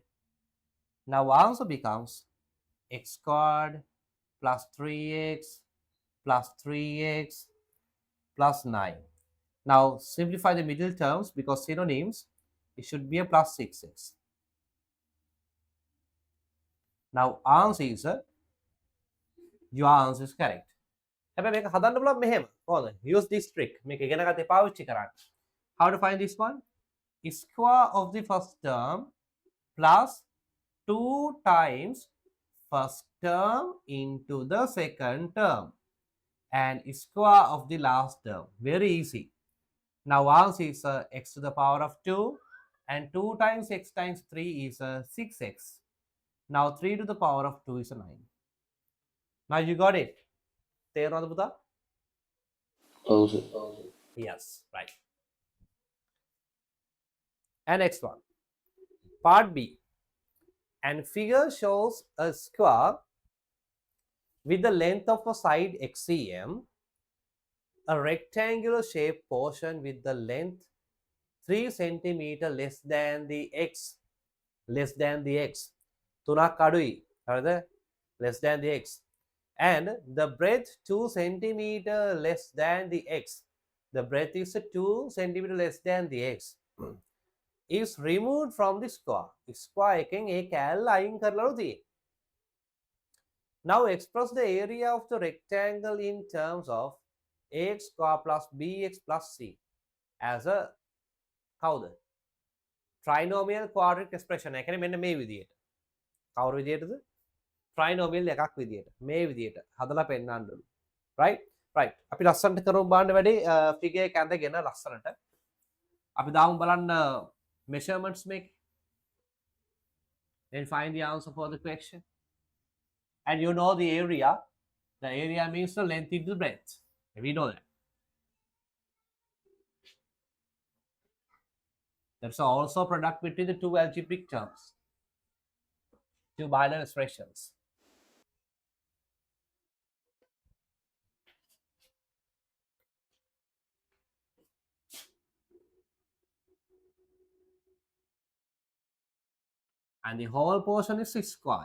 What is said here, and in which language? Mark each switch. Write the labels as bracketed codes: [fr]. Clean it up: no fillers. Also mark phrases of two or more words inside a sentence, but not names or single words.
[en] Now answer becomes x squared plus 3x plus 3x plus 9. Now simplify the middle terms because synonyms, it should be a plus 6x. Now answer is your answer is correct. [si] හැබැයි මේක හදන්න පුළුවන් මෙහෙම. කොහොමද? [en] Use this trick. [si] මේක ඉගෙන ගත්තේ පාවිච්චි කරන්න. [en] How to find this one? Square of the first term plus 2 times first term into the second term and square of the last term. Very easy. Now answer is x to the power of 2 and 2 times x times 3 is 6x. Now 3 to the power of 2 is 9. Now you got it. [si] තේරෙනවද පුතා? [en] Oh, sir. Yes, right. And next one. Part B. And figure shows a square with the length of a side xcm, a rectangular shaped portion with the length 3 centimeter less than the x, less than the x. [si] තුනක් අඩුයි. හරිද? [en] Less than the x. And the breadth 2 centimeter less than the x. The breadth is 2 centimeter less than the x. Is removed from the square. [si] Square එකෙන් ඒ කෑල්ල අයින් කරලා තියෙන්නේ. [en] Now express the area of the rectangle in terms of ax square plus bx plus c as a කවුද? Trinomial quadratic expression. [si] ඒ කියන්නේ මෙන්න මේ විදියට. කවුරු විදියටද? Trinomial එකක් විදියට. මේ විදියට හදලා පෙන්නන්න ඕනේ. [en] Right? Right. [si] අපි ලස්සනට කරමු බලන්න වැඩි figure එක ඇඳගෙන ලස්සනට. අපි දාමු බලන්න [en] measurements make. Then find the answer for the question. And you know the area. The area means the length into the breadth. We know that. There's also a product between the two algebraic terms, two binary expressions. And the whole portion is square.